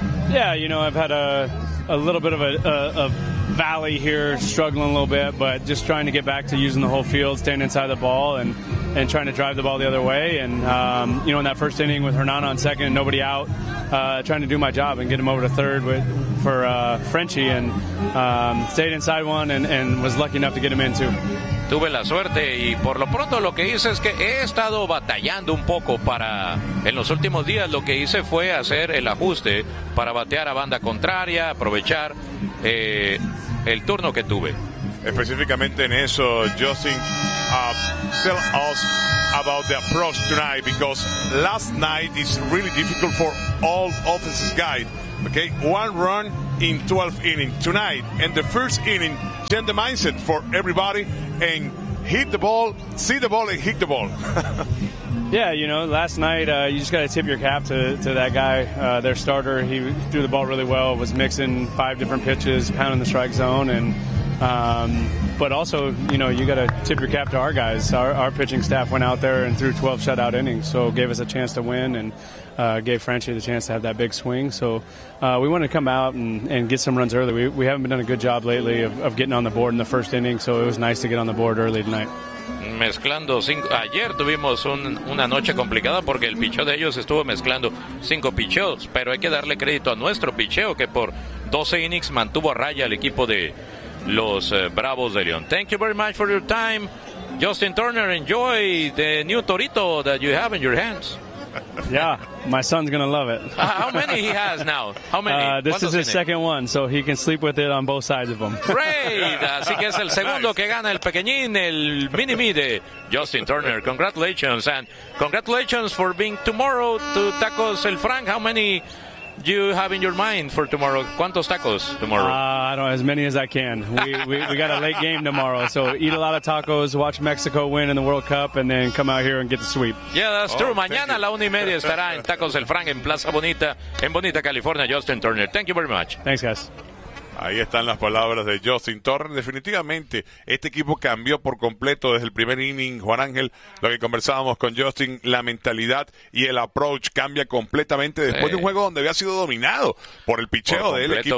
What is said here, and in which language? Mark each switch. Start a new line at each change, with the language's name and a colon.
English: Yeah, you know, I've had a little bit of a valley here, struggling a little bit, but just trying to get back to using the whole field, staying inside the ball, and trying to drive the ball the other way. And, you know, in that first inning with Hernan on second and nobody out, trying to do my job and get him over to third for Frenchie, and stayed inside one and was lucky enough to get him in too.
Spanish: Tuve la suerte, y por lo pronto lo que hice es que he estado batallando un poco para, en los últimos días lo que hice fue hacer el ajuste para batear a banda contraria, aprovechar el turno que tuve. Específicamente en eso,
English: Justin, tell us about the approach tonight, because last night is really difficult for all offensive guys. Okay, one run in 12 innings. Tonight, in the first inning, change the mindset for everybody and hit the ball, see the ball, and hit the ball. Yeah, you know, last night you just got to tip your cap to that guy, their starter. He threw the ball really well, was mixing five different pitches, pounding the strike zone. But also, you know, you got to tip your cap to our guys. Our pitching staff went out there and threw 12 shutout innings, so gave us a chance to win, and gave Franchi the chance to have that big swing. So we wanted to come out and get some runs early. We haven't been doing a good job lately of getting on the board in the first inning, so it was nice to get on the board early tonight.
Spanish: Mezclando cinco. Ayer tuvimos una noche complicada porque el picheo de ellos estuvo mezclando cinco picheos, pero hay que darle crédito a nuestro picheo, que por 12 innings mantuvo a raya al equipo de los Bravos de León.
English: Thank you very much for your time, Justin Turner. Enjoy the new Torito that you have in your hands. Yeah, my son's gonna love it. How many he has now? How many? This is his second one, so he can sleep with it on both sides of him. Great!
Spanish: Así que es el segundo que gana el pequeñín, el mini-me de Justin Turner.
English: Congratulations, and congratulations for being tomorrow to Tacos El Frank. How many you have in your mind for tomorrow?
Spanish: ¿Cuántos tacos
English: tomorrow? I don't know, as many as I can. We got a late game tomorrow, so eat a lot of tacos, watch Mexico win in the World Cup, and then come out here and get the sweep. Yeah, that's true.
Spanish: Mañana a la una y media estará en Tacos El Frank en Plaza Bonita, en Bonita, California, Justin Turner.
English: Thank you very much. Thanks, guys.
Spanish: Ahí están las palabras de Justin Turner. Definitivamente, este equipo cambió por completo desde el primer inning, Juan Ángel. Lo que conversábamos con Justin, la mentalidad y el approach cambia completamente después de un juego donde había sido dominado por el picheo del equipo,